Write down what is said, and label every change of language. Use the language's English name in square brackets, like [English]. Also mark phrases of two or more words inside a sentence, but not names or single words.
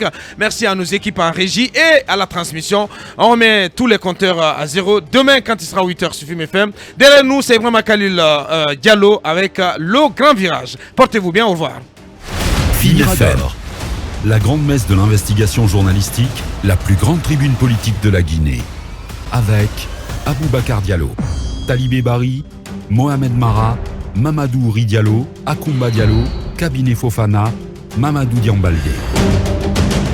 [French] Merci à nos équipes en régie et à la transmission. On remet tous les compteurs à zéro. Demain, quand il sera 8h sur Film FM. Derrière nous, c'est vraiment Khalil Diallo avec le grand virage. Portez-vous bien. Au revoir. Film FM, la grande messe de l'investigation journalistique, la plus grande tribune politique de la Guinée. Avec Aboubacar Diallo, Talibé Bari, Mohamed Mara, Mamadou Ouri Diallo, Akoumba Diallo, Kabinet Fofana, Mamadou Diambalde.